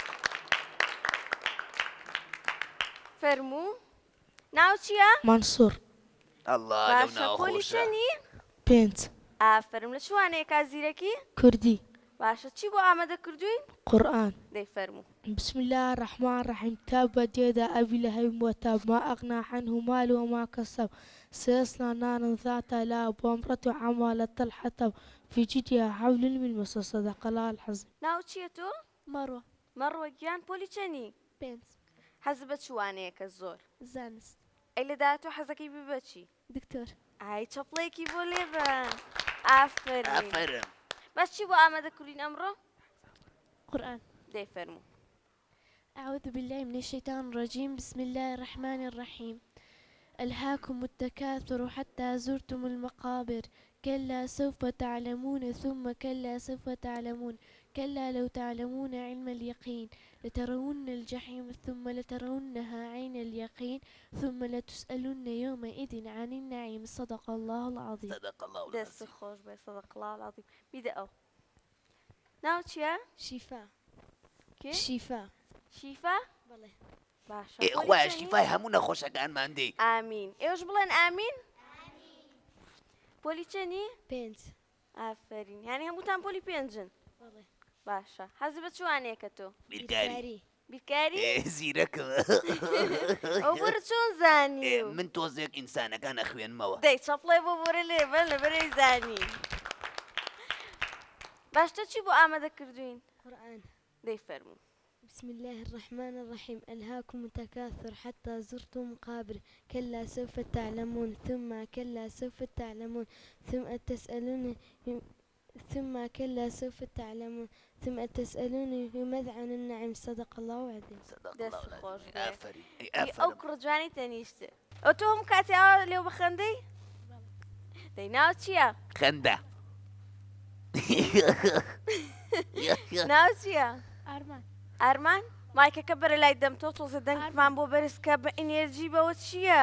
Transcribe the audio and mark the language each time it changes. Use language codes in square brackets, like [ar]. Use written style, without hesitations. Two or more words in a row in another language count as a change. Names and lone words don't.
[ckb] فەرموو. ناو چییە؟ مانسوور. باشە پۆلی چەندی؟ 5. ئافەرم لە چوانەیە کا زیرەکی؟ کوردی. باشە چی بۆ ئامادە کردوین؟ قورئان. دەی فەرموو. [ar] بسم الله الرحمن الرحيم تبت يدا أبي لهب وتب ما أغنى عنه ماله وما كسب سيصلى نارا ذات لهب وامرأته حمالة الحطب في جيدها حبل من مسد صدق الله العظيم. [ckb] ناو چییە تۆ؟ مروة. مەڕوە گیان پۆلی چەندی؟ 5. حەز بە چوانەیەکە زۆر. زانست. ئەی لەدایە تۆ حەزەکەی ببە چی؟ دكتور. ئای چەپڵەیەکی بۆ لێبە. ئافرین. ئافەرم. بەس چی بۆ ئامادە کردین ئەمڕۆ؟ قرآن. دەی فەرموو. [ar] أعوذ بالله من الشيطان الرجيم بسم الله الرحمن الرحيم ألهاكم التكاثر حتى زرتم المقابر كلا سوف تعلمون ثم كلا سوف تعلمون كلا لو تعلمون علم اليقين لترون الجحيم ثم لترونها عين اليقين ثم لتسألن يومئذ عن النعيم صدق الله العظيم. صدق الله [ckb] دەست [ar] العظيم. [ckb] خۆش بێ [ar] صدق الله العظيم. [ckb] بیدە ئەو. ناو چییە؟ شفاء. کێ؟ شفاء. شیفا؟ بله. باشە. خوای شیفای هەموو نەخۆشەکانمان دێ. ئامین. ئێوەش بڵێن ئامین؟ پۆلی چەندی؟ 5. ئافرین. یعنی هەمووتان پۆلی 5-ن. بله. باشە. حەز بە چوانەیەکە تۆ؟ بیرکاری. بیرکاری؟ زیرەکە. ئەو بۆرە چۆن زانی؟ من تۆزێک ئینسانەکان ئەخوێنمەوە. دەی چەپڵێ بۆ بۆرە لێبە لەبەرەی زانی. باشتە چی بۆ ئامادە کردوین؟ قرآن. دەی فەرموو. [ar] بسم الله الرحمن الرحيم ألهاكم التكاثر حتى زرتم مقابر كلا سوف تعلمون ثم كلا سوف تعلمون ثم تسألون ثم كلا سوف تعلمون ثم تسألون يومئذ عن النعيم صدق الله العظيم. [ckb] دەست خۆش بێ. ئافەری. ئەو کوڕە جوانی تەنیشتە. ئەو تۆ هەموو کاتی ئاوا لێو بەخەندەی؟ دەی ناو چییە؟ خەندە. ناو چییە؟ أرمان. ئارمان؟ مایکەکە بەرە لای دەم تۆ تۆزە دەنگمان بۆ بەرزکە بە ئینێرجی بەوە چییە؟